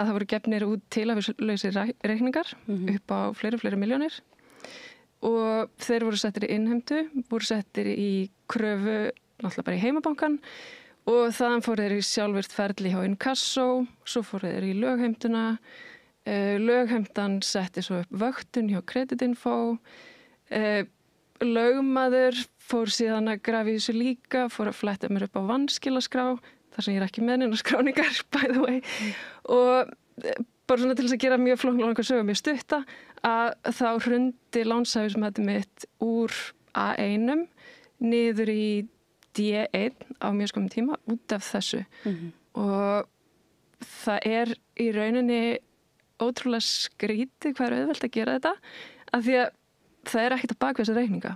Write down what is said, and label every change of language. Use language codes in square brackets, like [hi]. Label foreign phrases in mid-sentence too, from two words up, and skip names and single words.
[is] að það voru gefnir út tilhæfulausir reikningar upp á fleiri milljónir og þeir voru settir í innheimtu, voru settir í kröfu, náttúrulega bara í heimabankan og þaðan fóru þeir í sjálfvirt ferli hjá Inkasso, svo fóru þeir í lögheimtuna, lögheimtan setti svo upp vöktun hjá Kreditinfo, lögmaður fór síðan að grafa í þessu líka, fór að fletta mér upp á vanskilaskrá, þar sem ég ekki með neina skráningar, [en] by the way, [is] og bara svona til þess að gera mjög flóknlega sögum mjög stutta, að þá hrundi lánshæfismatið mitt úr A1 niður í D1 á mjög skömmum tíma út af þessu. Og það er í rauninni ótrúlega skrítið hvað er auðvelt að gera þetta, af því að það er ekkert að baka þessa reikninga.